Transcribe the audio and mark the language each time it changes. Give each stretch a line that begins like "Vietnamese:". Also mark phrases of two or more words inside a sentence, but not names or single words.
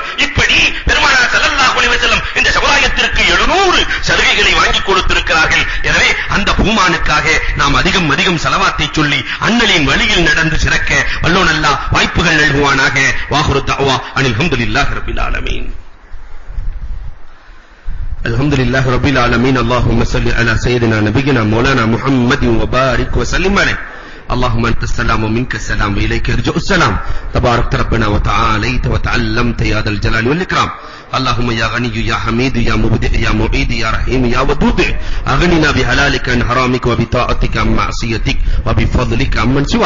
Tamil: இப்படி பெருமானார்
Arabic: صلى الله عليه وسلم
Tamil: இந்த சமுதாயத்திற்கு 700 சலுகைகளை வாங்கிக் கொடுத்திருக்கிறார்கள். எனவே அந்த பூமானுக்காக நாம் அதிகம் அதிகம் ஸலவாத்தை சொல்லி அண்ணலின் வழியில் நடந்து சிறக்க வல்லோன் அல்லாஹ் வாய்ப்புகள் நல்குவானாக.
Arabic: وآخر دعوانا أن الحمد لله رب العالمين. الحمدلله رب العالمين. اللهم صل على سيدنا نبينا مولانا محمد وبارك وسلم عليه. اللهم انت السلام ومنك السلام واليك يرجع السلام. تبارك ربنا وتعاليت وتعلمت يا ذا الجلال والاكرام. اللهم يا غني يا حميد يا مبدع يا معيد يا رحيم يا ودود، اغننا بحلالك عن حرامك وبطاعتك عن معصيتك وبفضلك عمن سواك.